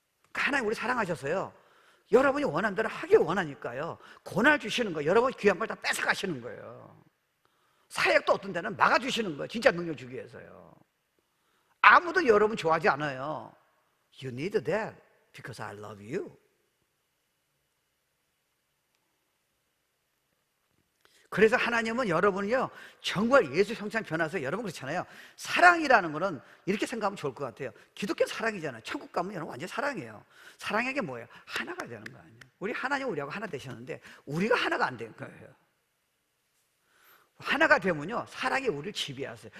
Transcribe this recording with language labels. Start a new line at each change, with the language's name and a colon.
Korean: 그러니까 하나님 우리 사랑하셔서요, 여러분이 원하는 대로 하길 원하니까요, 고난을 주시는 거예요. 여러분 귀한 걸 다 뺏어가시는 거예요. 사역도 어떤 데는 막아주시는 거예요. 진짜 능력 주기 위해서요. 아무도 여러분 좋아하지 않아요.
English: You need that because I love you.
Korean: 그래서 하나님은 여러분을요 정말 예수 형상 변화해서, 여러분 그렇잖아요. 사랑이라는 거는 이렇게 생각하면 좋을 것 같아요. 기독교 사랑이잖아요. 천국 가면 여러분 완전 사랑이에요. 사랑이 게 뭐예요? 하나가 되는 거 아니에요. 우리 하나님 우리하고 하나 되셨는데 우리가 하나가 안 된 거예요. 하나가 되면요 사랑이 우리를 지배하세요.